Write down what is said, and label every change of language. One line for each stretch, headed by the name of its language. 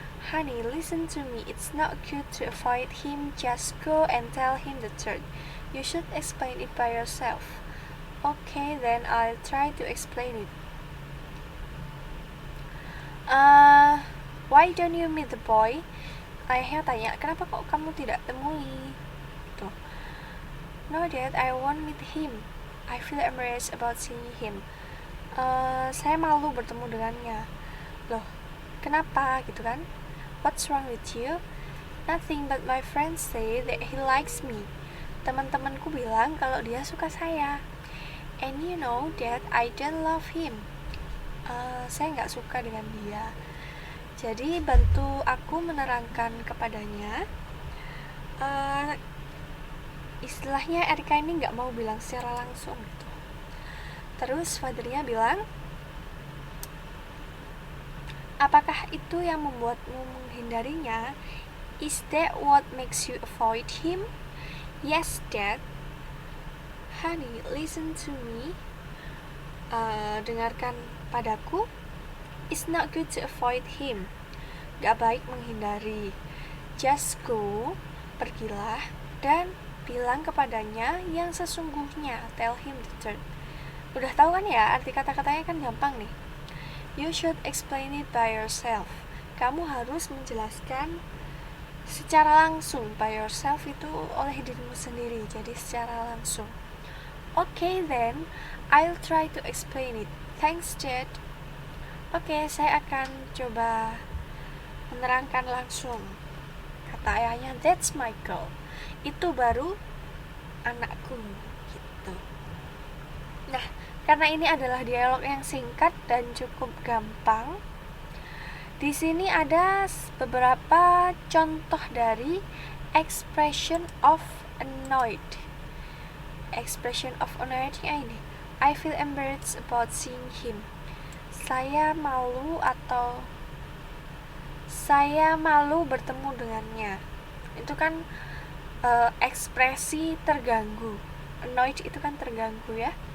English: Honey, listen to me. It's not good to avoid him. Just go and tell him the truth. You should explain it by yourself. Okay, then I'll try to explain it. Why don't you meet the boy?
Indonesian: Ayahnya tanya, kenapa kok kamu tidak temui?
English: Gitu. No, Dad, I won't meet him. I feel embarrassed about seeing him.
Indonesian: Saya malu bertemu dengannya. Loh, kenapa gitu kan?
English: What's wrong with you? Nothing, but my friends say that he likes me.
Indonesian: Teman-temanku bilang kalau dia suka saya.
English: And you know that I don't love him.
Indonesian: Saya nggak suka dengan dia. Jadi bantu aku menerangkan kepadanya. Istilahnya Erika ini nggak mau bilang secara langsung gitu. Terus fathernya bilang, apakah itu yang membuatmu menghindarinya?
English: Is that what makes you avoid him? Yes, Dad. Honey, listen to me.
Indonesian: Dengarkan padaku.
English: It's not good to avoid him.
Indonesian: Gak baik menghindari.
English: Just go,
Indonesian: pergilah, dan bilang kepadanya yang sesungguhnya.
English: Tell him the truth.
Indonesian: Udah tahu kan ya, arti kata-katanya kan gampang nih.
English: You should explain it by yourself.
Indonesian: Kamu harus menjelaskan secara langsung. By yourself itu oleh dirimu sendiri, jadi secara langsung.
English: Okay, then I'll try to explain it. Thanks, Dad.
Indonesian: Oke, saya akan coba menerangkan langsung. Kata ayahnya,
English: that's my girl.
Indonesian: Itu baru anakku gitu. Nah, karena ini adalah dialog yang singkat dan cukup gampang, di sini ada beberapa contoh dari expression of annoyed. Expression of annoyed-nya ini,
English: I feel embarrassed about seeing him.
Indonesian: Saya malu atau saya malu bertemu dengannya. Itu kan ekspresi terganggu. Annoyed itu kan terganggu ya.